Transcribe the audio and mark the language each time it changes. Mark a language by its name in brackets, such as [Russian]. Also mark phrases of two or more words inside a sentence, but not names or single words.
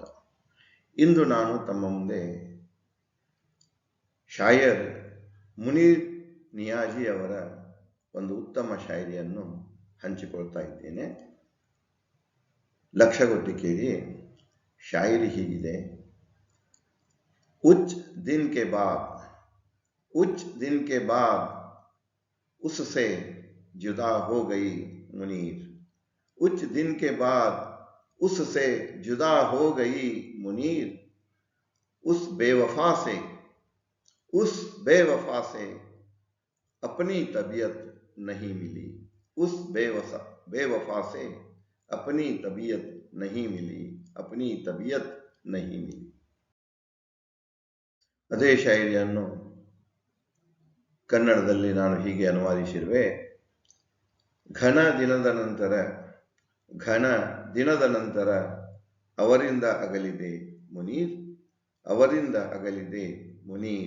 [Kannada] ಇಂದು ನಾನು ತಮ್ಮ ಮುಂದೆ ಶಾಯರ್ ಮುನೀರ್ ನಿಯಾಜಿ ಅವರ ಒಂದು ಉತ್ತಮ ಶಾಯರಿಯನ್ನು ಹಂಚಿಕೊಳ್ತಾ ಇದ್ದೇನೆ. ಲಕ್ಷಗೊತ್ತಿ ಕೇಳಿ. ಶಾಯರಿ ಹೀಗಿದೆ. [Hindi] कुछ दिन के बाद उससे जुदा हो गई मुनीर. कुछ दिन के बाद उससे जुदा हो गई मुनीर. उस बेवफा से अपनी तबीयत नहीं मिली. उस बेवफा से अपनी तबीयत नहीं मिली. [Kannada] ಅದೇ ಶಾಯರಿಯನ್ನು ಕನ್ನಡದಲ್ಲಿ ನಾನು ಹೀಗೆ ಅನುವಾದಿಸಿರುವೆ. ಘನ ದಿನದ ನಂತರ ಅವರಿಂದ ಅಗಲಿದೆ ಮುನೀರ್.